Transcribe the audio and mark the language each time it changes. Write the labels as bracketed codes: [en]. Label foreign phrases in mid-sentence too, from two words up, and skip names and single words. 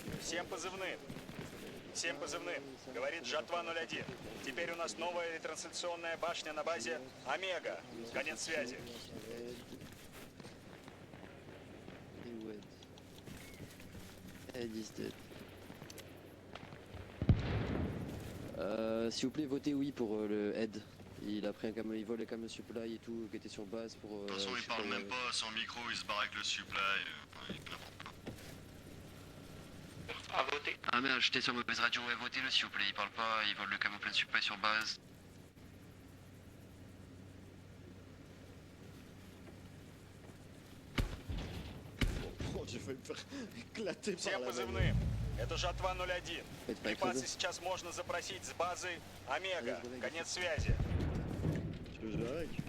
[ru] Всем позывным. Всем позывным. Говорит Жатва-01. Теперь у нас новая ретрансляционная башня на базе Омега. Конец связи. [en] Ed is dead. [fr] S'il vous plaît, votez oui pour le Ed. Il a pris un camion, il vole les camions supply et tout, qui était sur base pour... De toute façon, il parle même pas, sans micro, il se barre avec le supply. Il n'importe quoi. À voter. Ah merde, j'étais sur mauvaise radio, ouais, votez-le s'il vous plaît, il parle pas, il vole le camion plein de supply sur base. Oh, j'ai failli me faire éclater par [ru] Всем [fr] la [ru] позывным. Это Жатва-01. [fr] Faites pas [ru] Припасы [fr] écraser. [ru] сейчас можно запросить с базы Омега. Конец связи. [fr] Tu veux jouer avec?